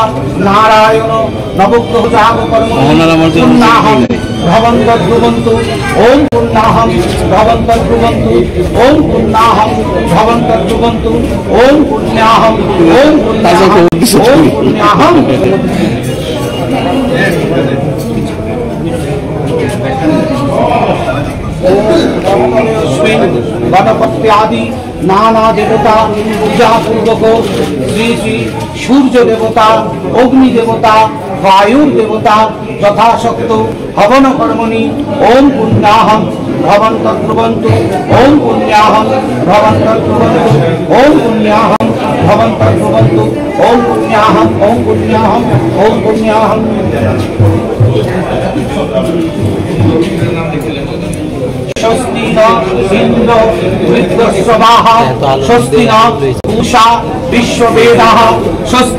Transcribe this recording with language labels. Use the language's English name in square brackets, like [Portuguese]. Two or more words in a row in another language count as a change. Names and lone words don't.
[Sanskrit] নারায়ণ নবগ্রহ যাগ কর্ম পুণ্যাহম ভবন্তর্ব্রুবন্তু ওম পুণ্যাহম ভবন্তর্ব্রুবন্তু ওম পুণ্যাহম ভবন্তর্ব্রুবন্তু ওম পুণ্যাহম ওম পুণ্যাহম ওম পুণ্যাহম। গণপত্যাদি নানা দেবতা পূজা পূর্বক শ্রী শ্রী সূর্য দেবতা অগ্নি দেবতা বায়ুর দেবতা যথাশক্ত হবন কর্মণি ওম পুণ্যাহম ভবন্তর্ব্রুবন্তু ওম পুণ্যাহম ভবন্তর্ব্রুবন্তু ওম পুণ্যাহম ভবন্তর্ব্রুবন্তু ওম পুণ্যাহম ওম পুণ্যাহম ওম পুণ্যাহম। স্বস্তি ন ইন্দ্র বৃদ্ধস্বাহ স্বস্তি ন উষা বিশ্ববেদাঃ স্বস্তি